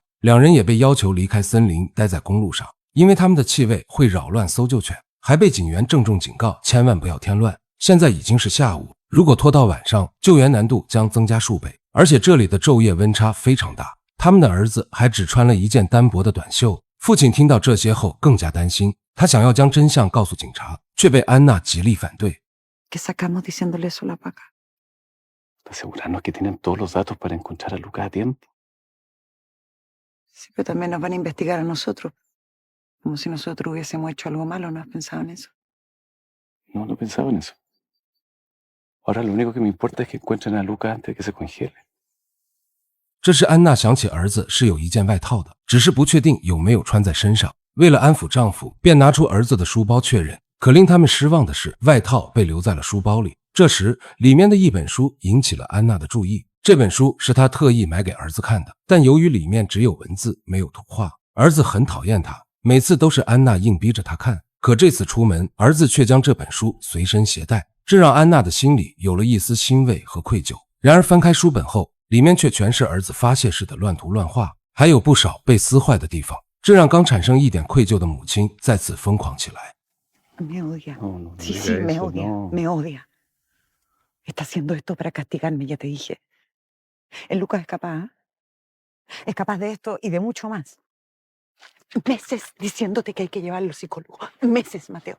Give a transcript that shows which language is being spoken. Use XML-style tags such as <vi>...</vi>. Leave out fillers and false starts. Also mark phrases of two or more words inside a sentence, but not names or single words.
<zh>两人也被要求离开森林，待在公路上，因为他们的气味会扰乱搜救犬，还被警员郑重警告千万不要添乱。现在已经是下午，如果拖到晚上，救援难度将增加数倍，而且这里的昼夜温差非常大。他们的儿子还只穿了一件单薄的短袖， 父亲听到这些后更加担心，他想要将真相告诉警察，却被安娜极力反对。</zh> <es>¿Qué sacamos diciéndole eso a la vaca? Asegurarnos que tienen todos los datos para encontrar a Lucas a tiempo. Sí, pero también nos van a investigar a nosotros. Como si nosotros hubiésemos hecho algo malo, ¿no has pensado en eso? No, no pensaba en eso. Ahora lo único que me importa es que encuentren a Lucas antes de que se congele.</es> <zh>这时安娜想起儿子是有一件外套的，只是不确定有没有穿在身上。为了安抚丈夫，便拿出儿子的书包确认。可令他们失望的是，外套被留在了书包里。这时，里面的一本书引起了安娜的注意。这本书是她特意买给儿子看的，但由于里面只有文字，没有图画，儿子很讨厌它，每次都是安娜硬逼着他看。可这次出门，儿子却将这本书随身携带，这让安娜的心里有了一丝欣慰和愧疚。然而翻开书本后，里面却全是儿子发泄式的乱涂乱画，还有不少被撕坏的地方，这让刚产生一点愧疚的母亲再次疯狂起来。</zh> <es>Me odia. No, no Sí, diga sí, me eso, odia. no. Me odia. Está haciendo esto para castigarme, ya te dije. El Lucas es capaz, ¿eh? Es capaz de esto y de mucho más. Meses diciéndote que hay que llevarlo al psicólogo. Meses, Mateo.</es>